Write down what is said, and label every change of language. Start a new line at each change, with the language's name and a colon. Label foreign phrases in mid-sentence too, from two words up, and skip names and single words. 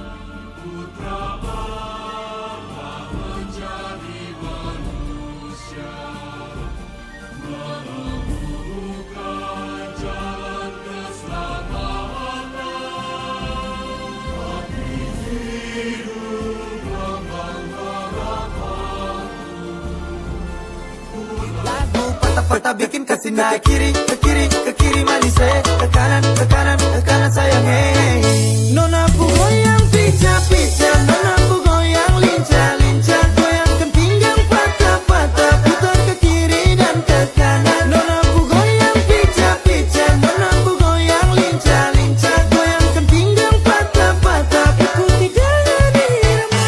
Indonesian: Putra Allah menjadi manusia, membuka jalan keselamatan. Hati hidup lambang harapanku,
Ambonese Malay: Lagu patah-patah bikin kasih naik kiri, ke kiri, ke kiri manis ke kanan, ke kanan, ke kanan sayang Nona pu goyang pica-pica, nona pu goyang lincah-lincah, goyangkan pinggang patah-patah, putar ke kiri dan ke kanan. Nona pu goyang pica-pica, nona pu goyang lincah-lincah, goyangkan pinggang patah-patah, ikuti dengan irama.